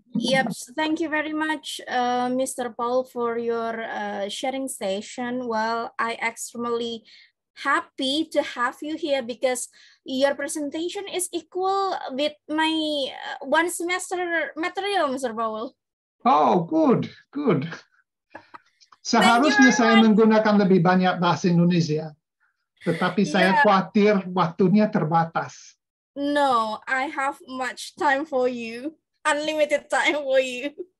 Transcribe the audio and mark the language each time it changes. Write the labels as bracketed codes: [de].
[en] Yep, thank you very much, Mr. Paul, for your sharing session. Well, I extremely happy to have you here because your presentation is equal with my one semester material, Mr. Paul. Oh, good. [id] Seharusnya saya menggunakan lebih banyak bahasa Indonesia, tetapi saya khawatir waktunya terbatas. [en] No, I have much time for you. Unlimited time for you.